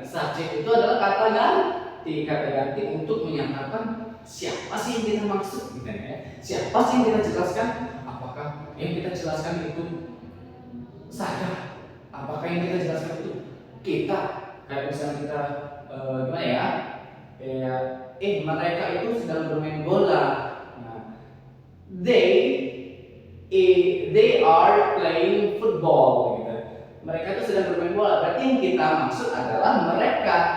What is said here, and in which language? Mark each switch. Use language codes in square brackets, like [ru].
[id] Subjek itu adalah kata ganti untuk menyatakan siapa sih yang kita maksud gitu ya. Siapa sih yang kita jelaskan? Apakah yang kita jelaskan itu saya? Apakah yang kita jelaskan itu kita? Kayak misalnya kita gimana ya? Mereka itu sedang bermain bola. Nah, [en] they are playing football [id] gitu. Mereka itu sedang bermain bola. Berarti yang kita maksud adalah mereka.